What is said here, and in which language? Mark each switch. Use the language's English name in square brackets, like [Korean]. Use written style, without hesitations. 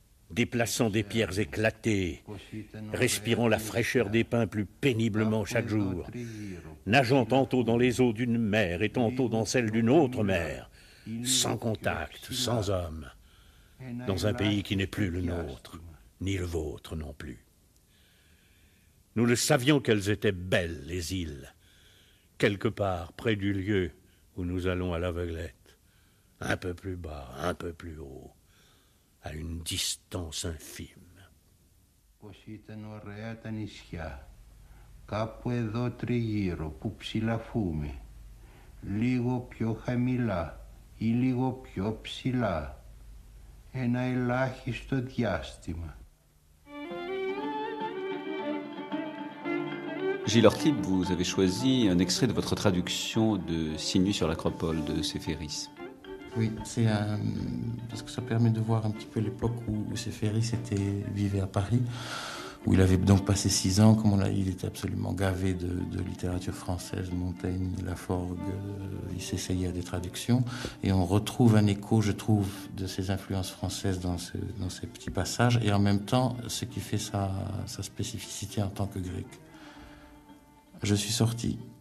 [French] déplaçant des pierres éclatées, respirant la fraîcheur des pins plus péniblement chaque jour, nageant tantôt dans les eaux d'une mer et tantôt dans celles d'une autre mer, sans contact, sans homme, dans un pays qui n'est plus le nôtre, ni le vôtre non plus. Nous le savions qu'elles étaient belles, les îles, quelque part près du lieu où nous allons à l'aveuglette, un peu plus bas, un peu plus haut, à une distance infime. [Greek] Πως ήταν ωραία τα νησιά, κάπου εδώ τριγύρω που ψηλαφούμε, λίγο πιο χαμηλά ή λίγο πιο ψηλά, ένα ελάχιστο διάστημα. [French] Gilles Ortlieb, vous avez choisi un extrait de votre traduction de 6 nuits sur l'Acropole de Séféris. Oui, c'est parce que ça permet de voir un petit peu l'époque où Séféris vivait à Paris, où il avait donc passé 6 ans, comme il était absolument gavé de littérature française, Montaigne, Laforgue, il s'essayait à des traductions, et on retrouve un écho, je trouve, de ces influences françaises dans ces petits passages, et en même temps, ce qui fait sa spécificité en tant que grec. Je suis sorti.